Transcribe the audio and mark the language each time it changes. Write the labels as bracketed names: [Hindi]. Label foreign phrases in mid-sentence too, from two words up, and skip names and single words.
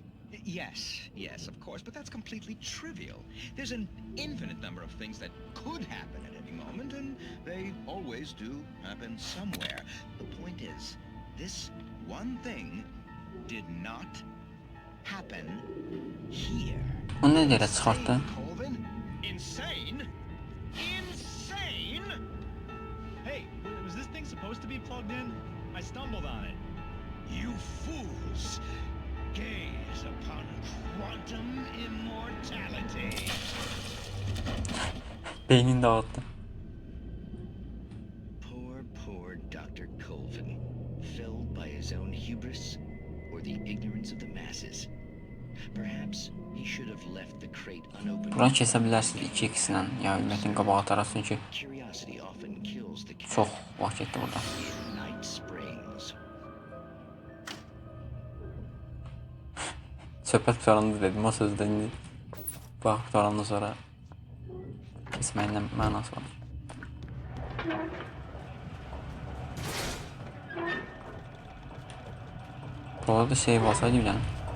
[English] Yes, of course, but that's completely trivial. There's an infinite number of things that could happen at any moment, and they always do happen somewhere. The point is, this one thing did not happen here. [Azerbaijani] O nə yerə çıxartdı? [English] Colvin? Insane? Insane? Hey, was this thing supposed to be plugged in? I stumbled on it. You fools! Gaze upon quantum immortality. [Azerbaijani] Beynini dağıtdı. [English] Poor Dr. Colvin, felled by his own hubris or the ignorance of the masses. Perhaps he should have left the crate unopened. [Azerbaijani] Buranı kesə bilərsiniz 2x-lə, ya ümmətin qabağı atarasın ki, [English] Curiosity often kills the cat. [Azerbaijani] çox vaxt getdi burada. [English] In Night Springs. [Azerbaijani] Söhbət qutarandı dedim, o sözdə indi bax qutarandan sonra kesməklə mənası var. Burada da save alsaydı bir dənə.